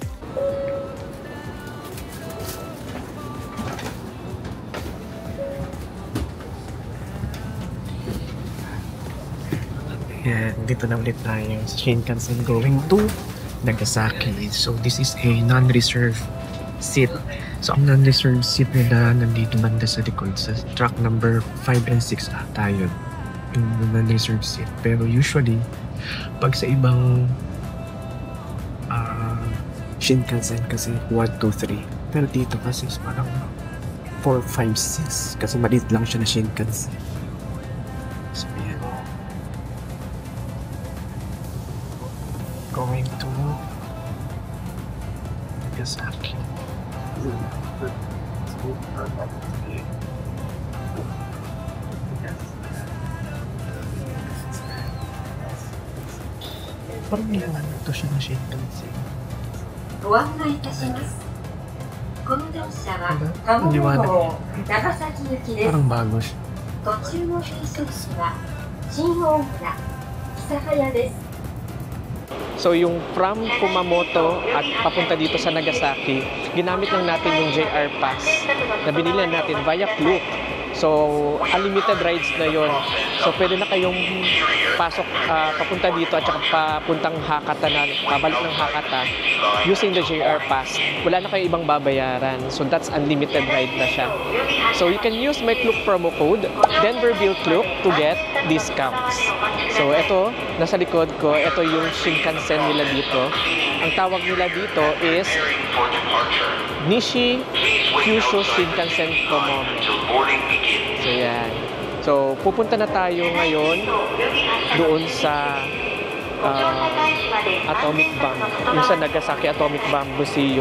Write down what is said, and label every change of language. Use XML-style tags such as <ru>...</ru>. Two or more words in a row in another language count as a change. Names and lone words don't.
<tl>Yan, dito na ulit tayo sa Shinkansen</tl> <en>going to Nagasaki. So this is a non-reserved seat.</en> <tl>So ang</tl> <en>non-reserved seat</en> <tl>nila nandito banda sa likod sa</tl> <en>track number 5 and 6</en> <tl>tayo. Yung</tl> <en>non-reserved seat.</en> <tl>Pero usually, pag sa ibang Shinkansen kasi 1, 2, 3. Pero dito kasi parang 4, 5, 6. Kasi maliit lang siya na Shinkansen. So yan.</tl> <en>Going to Nagasaki.</en> <tl>Parang nilaman ito siya na Shinkansen.</tl> <ja>ご案内いたします。この電車は</ja> <tl>Diba?</tl> <ja>鴨</ja> <tl>Ang liwanag</tl> <ja>号</ja> <tl>niya.</tl> <ja>長崎行きです。</ja> <tl>Parang bago siya.</tl> <ja>途中の停車駅は新大村、諫早です。</ja> <tl>So yung from Kumamoto at papunta dito sa Nagasaki, ginamit lang natin yung JR Pass na binili natin via Klook. So</tl> <en>unlimited rides</en> <tl>na yon. So pwede na kayong pasok papunta dito at saka papuntang Hakata na pabalik ng Hakata</tl> <en>using the JR Pass.</en> <tl>Wala na kayong ibang babayaran.</tl> <en>So that's unlimited ride</en> <tl>na siya.</tl> <en>So you can use my Klook promo code Denverville Klook to get discounts.</en> <tl>So ito, nasa likod ko, ito yung Shinkansen nila dito. Ang tawag nila dito is Nishi Kyushu Shinkansen Tomomi. So yan. So pupunta na tayo ngayon doon sa Atomic Bomb, yung sa Nagasaki Atomic Bomb Museum.</tl>